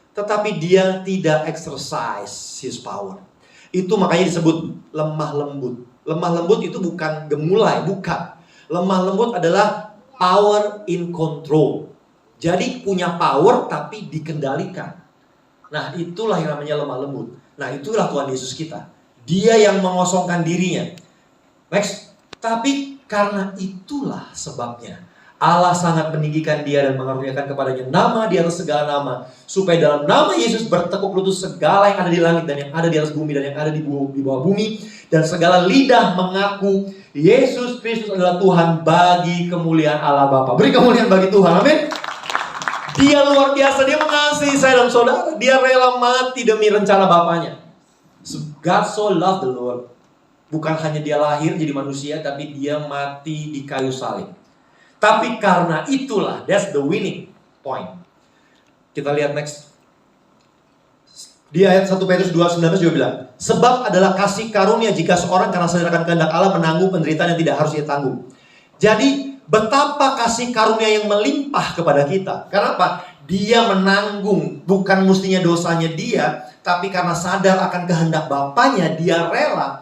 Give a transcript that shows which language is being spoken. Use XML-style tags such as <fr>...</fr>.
<id>Tetapi dia tidak</id> <en>exercise his power.</en> <id>Itu makanya disebut lemah lembut. Lemah lembut itu bukan gemulai, bukan. Lemah lembut adalah</id> <en>power in control.</en> <id>Jadi punya power tapi dikendalikan. Nah, itulah yang namanya lemah lembut. Nah, itulah Tuhan Yesus kita. Dia yang mengosongkan dirinya. Next. Tapi karena itulah sebabnya Allah sangat meninggikan dia dan mengaruniakan kepadanya nama di atas segala nama, supaya dalam nama Yesus bertekuk lutut segala yang ada di langit dan yang ada di atas bumi dan yang ada di bawah bumi, dan segala lidah mengaku Yesus Kristus adalah Tuhan, bagi kemuliaan Allah Bapa. Beri kemuliaan bagi Tuhan, amin. Dia luar biasa, dia mengasihi saya dan saudara. Dia rela mati demi rencana Bapaknya.</id> <en>God so loved the Lord.</en> <id>Bukan hanya dia lahir jadi manusia, tapi dia mati di kayu salib. Tapi karena itulah,</id> <en>that's the winning point.</en> <id>Kita lihat next. Di ayat 1 Petrus 2:19 juga bilang, sebab adalah kasih karunia jika seorang karena sedangkan kehendak Allah menanggung penderitaan yang tidak harus ia tanggung. Jadi betapa kasih karunia yang melimpah kepada kita. Kenapa? Dia menanggung, bukan mestinya dosanya dia, tapi karena sadar akan kehendak Bapaknya, dia rela.</id>